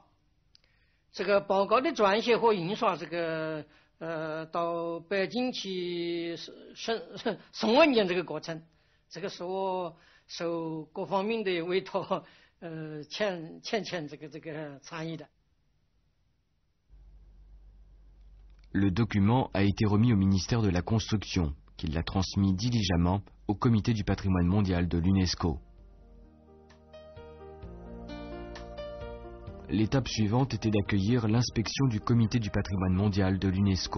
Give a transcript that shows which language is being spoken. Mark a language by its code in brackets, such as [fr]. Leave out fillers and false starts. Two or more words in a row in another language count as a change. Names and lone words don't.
[zh] 这个报告的撰写和印刷，这个到北京去送文件这个过程，这个是我受各方面的委托，前这个参与的。 [fr] Le document a été remis au ministère de la Construction, qui l'a transmis diligemment au Comité du patrimoine mondial de l'UNESCO. L'étape suivante était d'accueillir l'inspection du Comité du patrimoine mondial de l'UNESCO.